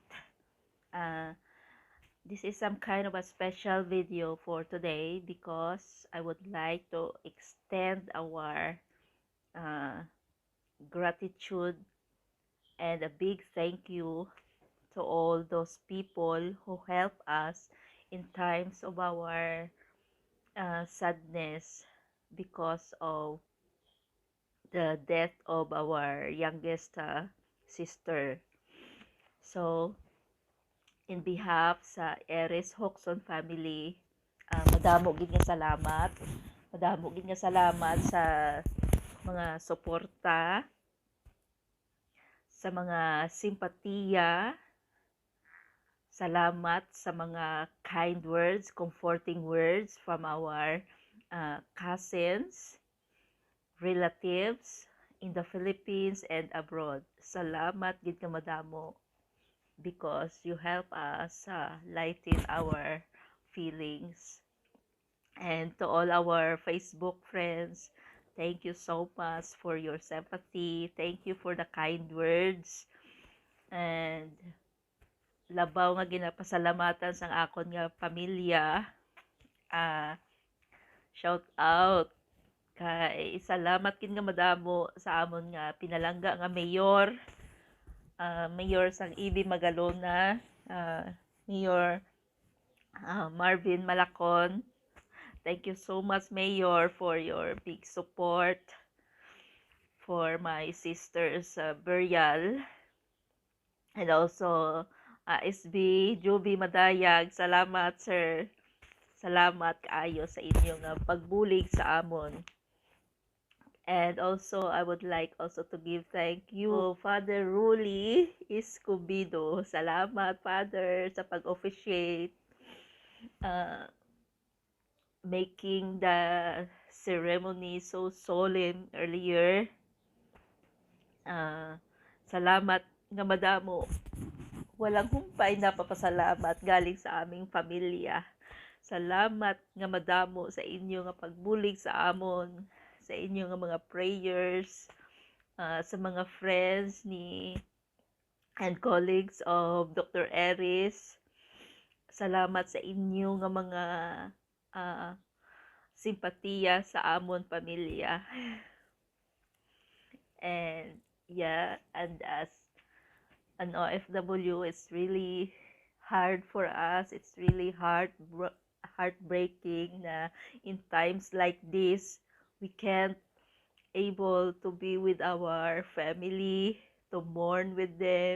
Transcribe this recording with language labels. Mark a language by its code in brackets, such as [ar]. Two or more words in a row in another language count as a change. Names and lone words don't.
[en] Uh, this is some kind of a special video for today because I would like to extend our uh, gratitude and a big thank you to all those people who help us in times of our sadness because of the death of our youngest sister. So, in behalf sa Eres Hoxon family, [hil] madamo gid nga salamat. Madamo gid nga salamat sa mga suporta, sa mga simpatiya, salamat sa mga [en] kind words, comforting words from our cousins, relatives in the Philippines and abroad. [hil] Salamat gid nga madamo [en] because you help us lighten our feelings. And to all our Facebook friends, thank you so much for your sympathy. Thank you for the kind words. [hil] And labaw nga ginapasalamatan sang akon nga pamilya. [en] Shout out [hil] kay salamat kin nga madamo sa amon nga pinalangga nga mayor, mayor sang EB Magalona, Mayor Marvin Malacon. [en] Thank you so much, Mayor, for your big support for my sister's burial. And also, [hil] SB Joby Madayag, salamat, sir. [ceb] Salamat kaayo sa inyong pagbulig sa amon. [en] And also, I would like also to give thank you to Father Ruli Escobido. [hil] Salamat, Father, sa pag-officiate, [en] making the ceremony so solemn earlier. [hil] Salamat nga madamo. [tl] Walang humpay na papasalamat galing sa aming pamilya. [hil] Salamat nga madamo sa inyo nga pagbulig sa amon, sa inyo nga mga prayers, sa mga friends ni [en] and colleagues of Dr. [hil] Eris. Salamat sa inyo nga mga simpatiya sa amon pamilya. [en] And yeah, and as an OFW, it's really hard for us. It's really heartbreaking na in times like this, we can't able to be with our family, to mourn with them.